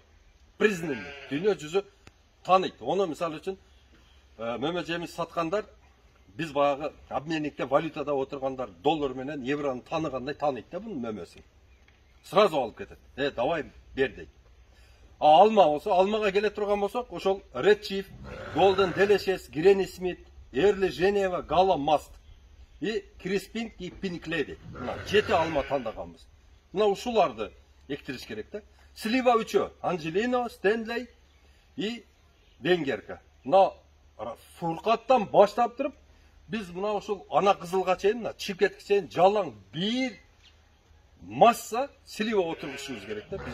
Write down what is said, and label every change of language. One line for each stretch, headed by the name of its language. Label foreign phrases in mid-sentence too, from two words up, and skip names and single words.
Kyrgyz: Признанный. Дүние жүзү тааныйт. Оны мисалы үчүн мөмөжемиз саткандар, биз баягы обменникте валютада отургандар доллар менен евроны тааныгандай тааныйт да бунун мөмөсүн. Сразу алып кетет. Давай бер дейт. Алма болсо, алмага келе турган болсок, ошол Red Chief, Golden Delicious, Granny Smith, Early Geneva, Gala Must и Crispin и Pink Lady. Мына 7 алма тандаганбыз. Мына ушуларды эктириш керек да. Слива 3, Angelino, Stanley и Венгерка. Мына Фуркаттан баштап туруп, биз мына ушул ана кызылга чейин, мына чиркетке чейин жалаң бир масса слива отургушубуз керек да.